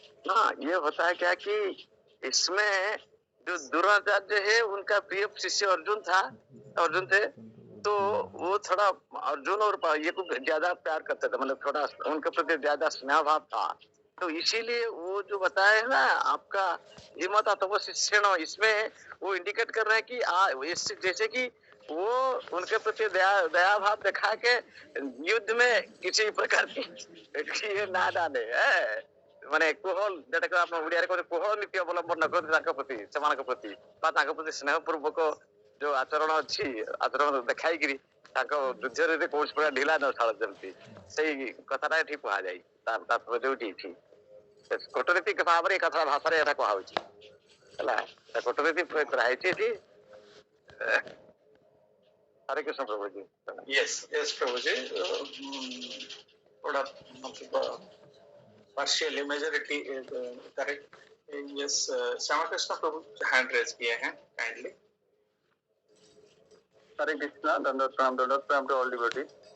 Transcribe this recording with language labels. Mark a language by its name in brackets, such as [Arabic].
[Hindi] हाँ, ये होता है क्या कि इसमें जो द्रोणाचार्य है उनका प्रिय शिष्य अर्जुन थे, तो वो थोड़ा अर्जुन और ये को ज्यादा प्यार करते थे, मतलब थोड़ा उनके प्रति ज्यादा स्नेह भाव था, तो इसीलिए वो जो बताया है ना आपका हिम्मत तो शिष्य, इसमें वो इंडिकेट कर रहे हैं कि जैसे कि वो उनके प्रति दया भाव दिखा के युद्ध में किसी प्रकार की ये ना डाले है, [Odia] ମାନେ କୋହଳ ଯେଟାକୁ ଆପଣ ଓଡିଆରେ କହନ୍ତି କୋହଳ ନୀତି ଅବଲମ୍ବନ ନ କରନ୍ତି ତାଙ୍କ ପ୍ରତି ସେମାନଙ୍କ ପ୍ରତି ବା ତାଙ୍କ ପ୍ରତି ସ୍ନେହ ପୂର୍ବକ ଯୋଉ ଆଚରଣ ଅଛି ଆଚରଣ ଦେଖାଇକିରି ତାଙ୍କ ଯୁଦ୍ଧରେ ଯଦି କୌଣସି ପ୍ରକାର ଢିଲା ନ ଛାଳ ଯେମିତି ସେଇ କଥାଟା ଏଠି କୁହାଯାଇ ତାର ଯୋଉଠି ଏଠି କୂଟନୀତିକ ଭାବରେ ଏ କଥା ଭାଷାରେ ଏଟା କୁହାହଉଛି ହେଲା କୂଟନୀତି ପ୍ରୟୋଗ କରାହେଇଛି ଏଠି। [Hindi] हरे कृष्ण प्रभु जी। यस यस प्रभु जी, थोड़ा मतलब [English] Partially majority correct. [Hindi] Yes, Shyama Krishna प्रभु हैंड रेज किए हैं काइंडली। हरे कृष्णा, दंडोत प्रणाम [English] To all devotees.